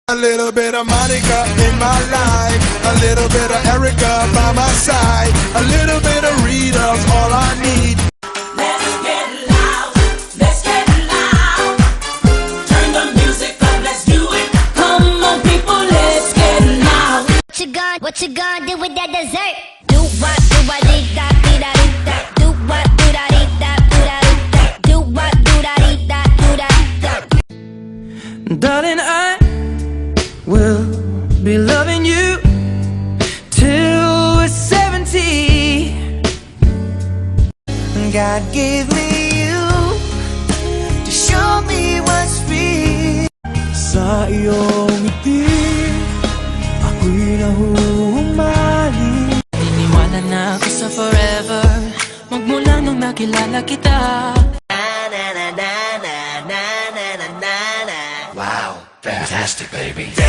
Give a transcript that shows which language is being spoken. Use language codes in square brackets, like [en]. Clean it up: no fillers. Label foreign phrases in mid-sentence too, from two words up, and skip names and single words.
[en] A little bit of Monica in my life, a little bit of Erica by my side, a little bit of Rita's all I need. Let's get loud, let's get loud. Turn the music up, let's do it. Come on people, let's get loud. What you gonna do with that dessert? Do what, dee da, dee da, dee da. Do what, do da, dee da, do da, dee da. Do what, do da, dee da, do da, dee da. Darling, I will be loving you till we're 70. God gave me you to show me what's free. [tl] Sa iyong ngiti ako'y nahuhumali. Niniwala na ako sa forever magmula nung nakilala kita. [en] Wow, fantastic, baby.